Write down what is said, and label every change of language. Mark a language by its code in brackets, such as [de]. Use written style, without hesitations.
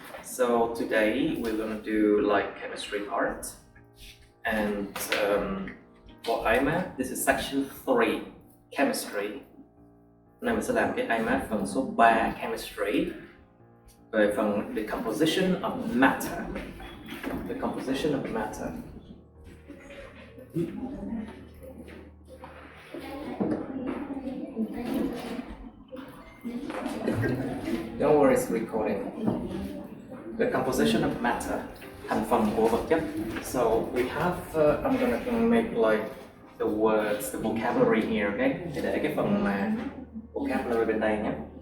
[en] So today we're gonna do like chemistry part, and for IMAT, this is section 3, chemistry. [vi] Này mình sẽ làm cái IMAT phần số 3 chemistry về phần [en] decomposition of matter. Decomposition of matter. Don't worry, it's recording. The composition of matter, [vi] thành phần của vật chất. [en] So we have, I'm gonna make like the words, the vocabulary here, okay? [vi] Để cái phần mà vocabulary bên đây nhé.